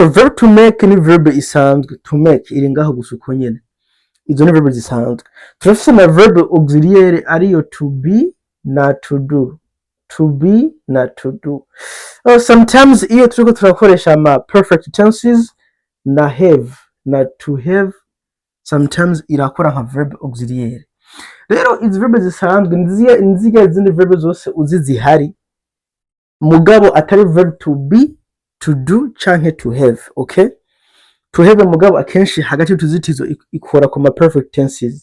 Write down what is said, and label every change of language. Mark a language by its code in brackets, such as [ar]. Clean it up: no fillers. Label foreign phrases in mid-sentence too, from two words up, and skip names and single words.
[rn] verb [en] to make [rn] ni verb isanzwe, [en] to make [rn] iri ngaho gusa uko nyene, izo ni verb zisanzwe. Turafise na [fr] verb auxiliaire [rn] ariyo [en] to be [rn] na [en] to do, to be [rn] na [en] to do. [rn] Sometimes iyo turiko turakoresha ama [en] perfect tenses [rn] na have na [en] to have, [rn] sometimes irakora nka [fr] verb auxiliaire. [rn] Rero izi verb zisanzwe nziga izindi verb zose uzi zihari, mugabo atari [en] verb to be, to do [rn] canke [en] to have, [rn] okay? [en] To have [rn] mugabo akenshi hagati y'utuzitizo ikora ku ma [en] perfect tenses.